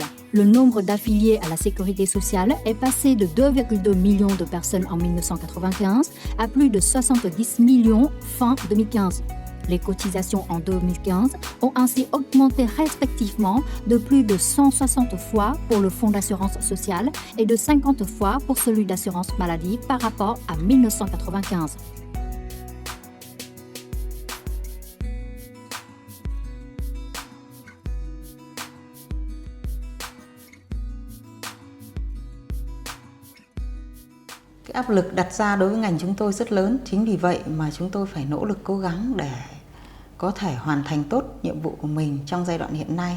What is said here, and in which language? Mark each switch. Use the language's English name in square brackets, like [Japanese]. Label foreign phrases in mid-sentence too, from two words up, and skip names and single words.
[French] Le nombre d'affiliés à la sécurité sociale est passé de 2,2 millions de personnes en 1995 à plus de 70 millions fin 2015. Les cotisations en 2015 ont ainsi augmenté respectivement de plus de 160 fois pour le fonds d'assurance sociale et de 50 fois pour celui d'assurance maladie par rapport à 1995. [Vietnamese] Cái áp lực đặt ra đối với ngành chúng tôi rất lớn, chính vì vậy mà chúng tôi phải nỗ lực cố gắng để có thể hoàn thành tốt nhiệm vụ của mình trong giai đoạn hiện nay.